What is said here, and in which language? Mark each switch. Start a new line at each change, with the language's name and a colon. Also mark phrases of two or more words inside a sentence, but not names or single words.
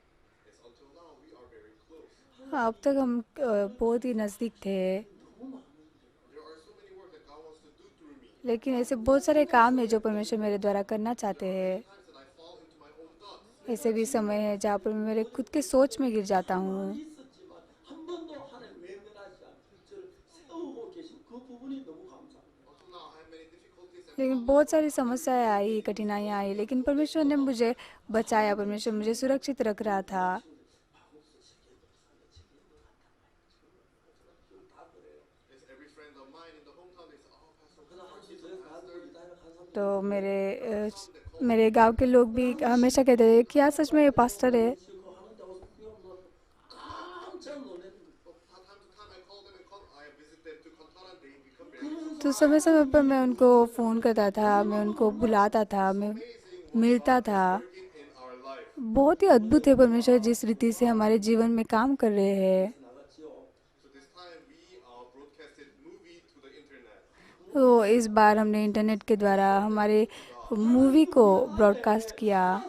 Hindi: हाँ, अब तक हम बहुत ही नज़दीक थे, लेकिन ऐसे बहुत सारे काम है जो परमेश्वर मेरे द्वारा करना चाहते हैं। ऐसे भी समय है जहाँ पर मैं मेरे खुद के सोच में गिर जाता हूँ।
Korean: 있었지만 한 번도 하나님 외면하지 않고 저를 세우고 계신 그 부분이 너무 감사합니다.
Hindi: लेकिन बहुत सारी समस्याएं आई, कठिनाइयाँ आई, लेकिन परमेश्वर ने मुझे बचाया, परमेश्वर मुझे सुरक्षित रख रहा था। तो मेरे गांव के लोग भी हमेशा कहते थे क्या सच में ये पास्टर है।
Korean: 깜짝 놀랐는데
Hindi: तो समय समय पर मैं उनको फ़ोन करता था, मैं उनको बुलाता था, मैं मिलता था। बहुत ही अद्भुत है परमेश्वर जिस रीति से हमारे जीवन में काम कर रहे हैं। तो इस बार हमने इंटरनेट के द्वारा हमारे मूवी को ब्रॉडकास्ट किया।